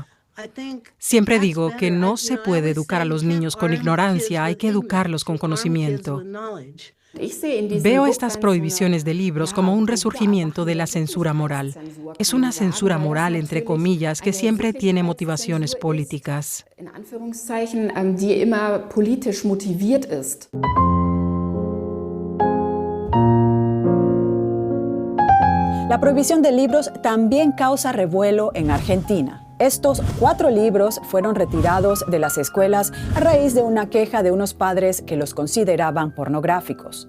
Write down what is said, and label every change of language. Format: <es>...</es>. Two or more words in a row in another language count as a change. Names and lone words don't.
<es>Siempre digo que no se puede educar a los niños con ignorancia, hay que educarlos con conocimiento. Veo estas prohibiciones de libros como un resurgimiento de la censura moral. Es una censura moral, entre comillas, que siempre tiene motivaciones políticas.</es> <de>Die immer politisch motiviert ist.</de> <es>La prohibición de libros también causa revuelo en Argentina. Estos 4 libros fueron retirados de las escuelas a raíz de una queja de unos padres que los consideraban pornográficos.</es>